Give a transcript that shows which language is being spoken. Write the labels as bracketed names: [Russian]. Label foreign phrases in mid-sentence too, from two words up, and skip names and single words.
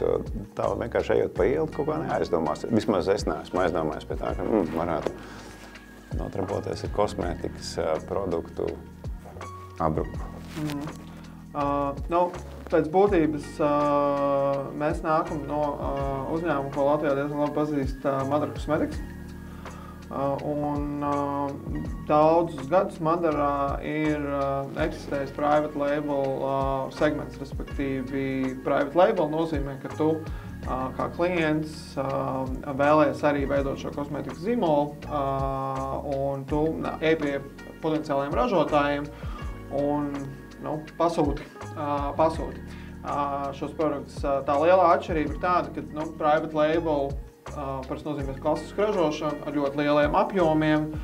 [Latvian] Jo tā vienkārši ejot pa ielu, kaut kā neaizdomās. Vismaz es neesmu aizdomājis pie tā, ka varētu nodarboties ar kosmētikas produktu apdruku. Pēc būtības mēs nākam no uzņēmuma, ko Latvijā diezgan labi pazīst Madara Cosmetics. Un daudzus gadus Madarā ir eksistējis [English] private label [Latvian] segments, respektīvi [English] private label [Latvian] nozīmē, ka tu kā klients vēlējies arī veidot šo kosmētikas zīmolu un tu ej pie potenciāliem ražotājiem un pasūti šos produktus. Tā lielā atšķirība ir tāda, ka [English] private label [Latvian] parasti nozīmē klasisku ražošanu ar ļoti lieliem apjomiem.